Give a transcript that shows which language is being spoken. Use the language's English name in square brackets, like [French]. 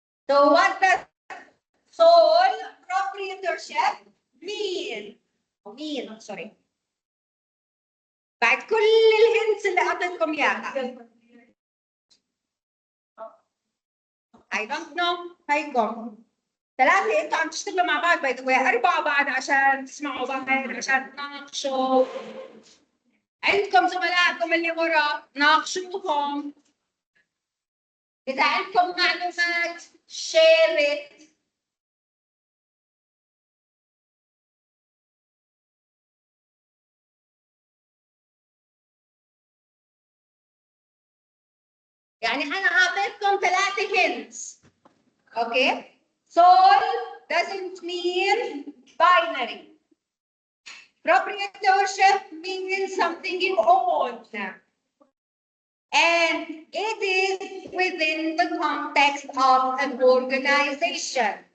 [English] So what does sole proprietorship mean? Sorry. [Arabic] بعد كل الهنتس اللي اعطيتكم اياها. [English] I don't know. [Arabic] هيكم. ثلاثة انتوا عم تشتغلوا مع بعض [English] by the way, [Arabic] أربعة بعد عشان تسمعوا بعض، عشان تناقشوا. عندكم زملائكم اللي ورا، ناقشوهم. إذا عندكم معلومات [English] share it. [Arabic] يعني أنا أعطيتكم ثلاثة hints. [English] Okay? Soul doesn't mean binary. Proprietorship means something you own. And it is within the context of an organization.